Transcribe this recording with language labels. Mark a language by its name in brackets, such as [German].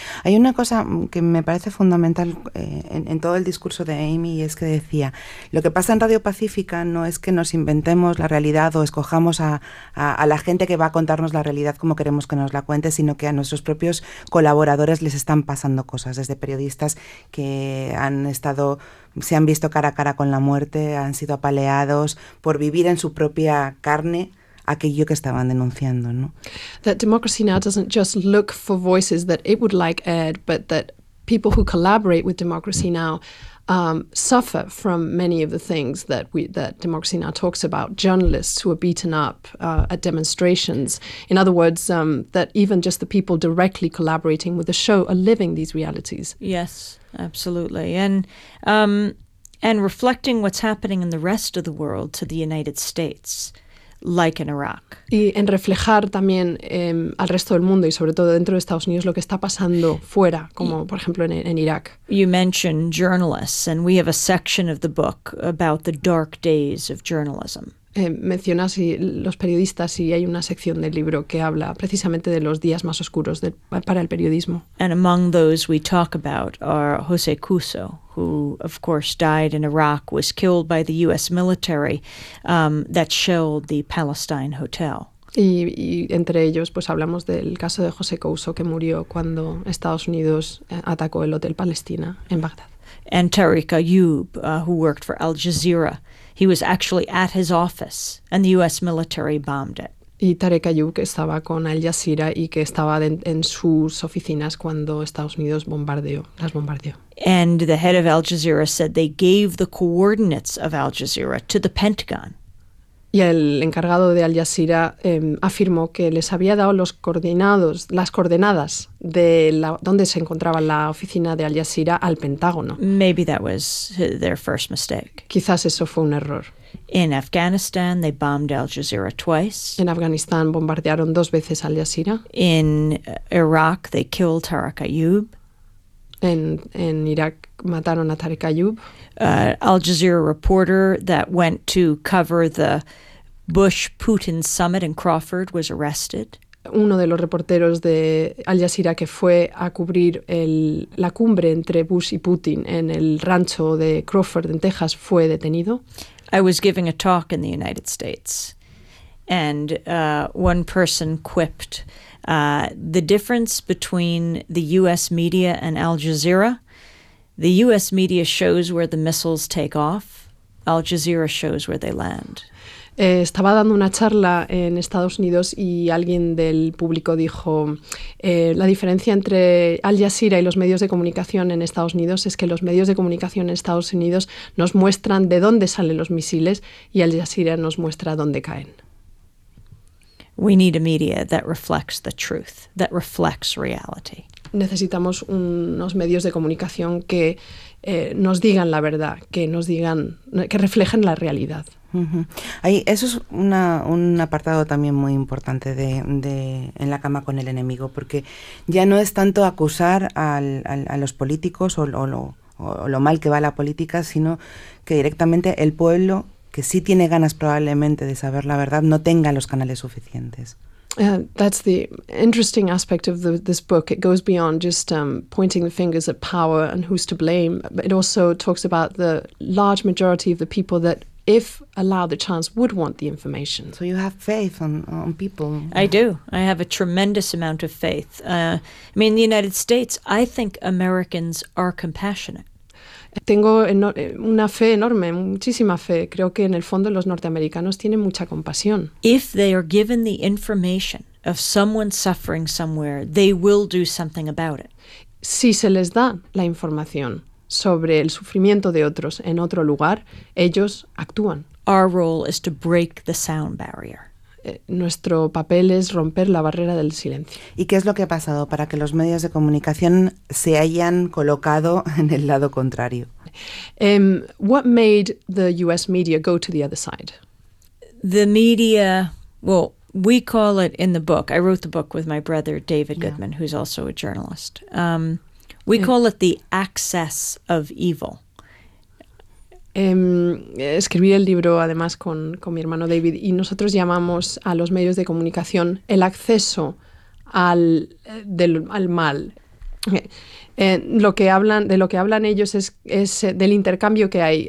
[Spanish] Hay una cosa que me parece fundamental en todo el discurso de Amy, y es que decía, lo que pasa en Radio Pacífica no es que nos inventemos la realidad o escojamos a la gente que va a contarnos la realidad como queremos que nos la cuente, sino que a nuestros propios colaboradores les están pasando cosas, desde periodistas que han estado, se han visto cara a cara con la muerte, han sido apaleados por vivir en su propia carne aquello que estaban denunciando, ¿no? [English] That Democracy Now! Doesn't just look for voices that it would like aired, but that people who collaborate with Democracy Now! Suffer from many of the things that Democracy Now! Talks about. Journalists who are beaten up at demonstrations. In other words, that even just the people directly collaborating with the show are living these realities. Yes, absolutely. And reflecting what's happening in the rest of the world to the United States, like in Iraq. [Spanish] Y en reflejar también al resto del mundo y sobre todo dentro de Estados Unidos lo que está pasando fuera, como por ejemplo en Irak. [English] You mentioned journalists, and we have a section of the book about the dark days of journalism. [Spanish] Mencionas los periodistas y hay una sección del libro que habla precisamente de los días más oscuros para el periodismo. [English] And among those we talk about are José Couso, who of course died in Iraq, was killed by the U.S. military that shelled the Palestine Hotel. [Spanish] Y entre ellos pues hablamos del caso de José Couso, que murió cuando Estados Unidos atacó el Hotel Palestina en Bagdad. [English] And Tariq Ayub, who worked for Al Jazeera. He was actually at his office, and the U.S. military bombed it. [Spanish] Y Tariq Ayub, que estaba con Al Jazeera y que estaba en sus oficinas cuando Estados Unidos las bombardeó. [English] And the head of Al Jazeera said they gave the coordinates of Al Jazeera to the Pentagon. [Spanish] Y el encargado de Al Jazeera afirmó que les había dado las coordenadas de donde se encontraba la oficina de Al Jazeera al Pentágono. [English] Maybe that was their first mistake. [Spanish] Quizás eso fue un error. [English] In Afghanistan, they bombed Al Jazeera twice. [Spanish] En Afganistán bombardearon dos veces Al Jazeera. [English] In Iraq, they killed Tariq Ayub. [Spanish] En Irak mataron a Tariq Ayub. [English] Al Jazeera reporter that went to cover the Bush-Putin summit in Crawford was arrested. [Spanish] Uno de los reporteros de Al Jazeera que fue a cubrir la cumbre entre Bush y Putin en el rancho de Crawford en Texas fue detenido. [English] I was giving a talk in the United States, and one person quipped, the difference between the U.S. media and Al Jazeera, the U.S. media shows where the missiles take off, Al Jazeera shows where they land. [Spanish] Estaba dando una charla en Estados Unidos y alguien del público dijo, la diferencia entre Al Jazeera y los medios de comunicación en Estados Unidos es que los medios de comunicación en Estados Unidos nos muestran de dónde salen los misiles y Al Jazeera nos muestra dónde caen. [English] We need a media that reflects the truth, that reflects reality. [Spanish] Necesitamos unos medios de comunicación que nos digan la verdad, que nos digan, que reflejen la realidad. Uh-huh. Ahí, eso es un apartado también muy importante de En la cama con el enemigo, porque ya no es tanto acusar a los políticos o lo mal que va la política, sino que directamente el pueblo, que sí tiene ganas probablemente de saber la verdad, no tenga los canales suficientes. [English] That's the interesting aspect of this book. It goes beyond just pointing the fingers at power and who's to blame. It also talks about the large majority of the people that, if allowed the chance, would want the information. So you have faith on people. I do. I have a tremendous amount of faith. I mean, in the United States, I think Americans are compassionate. [Spanish] Tengo una fe enorme, muchísima fe. Creo que en el fondo los norteamericanos tienen mucha compasión. [English] If they are given the information of someone suffering somewhere, they will do something about it. [Spanish] Si se les da la información sobre el sufrimiento de otros en otro lugar, ellos actúan. [English] Our role is to break the sound barrier. [Spanish] Nuestro papel es romper la barrera del silencio. ¿Y qué es lo que ha pasado para que los medios de comunicación se hayan colocado en el lado contrario? [English] What made the US media go to the other side? The media, well, we call it in the book. I wrote the book with my brother David Goodman, who's also a journalist. We call it the access of evil. [Spanish] Escribí el libro además con mi hermano David, y nosotros llamamos a los medios de comunicación el acceso al mal. Lo que hablan ellos es del intercambio que hay.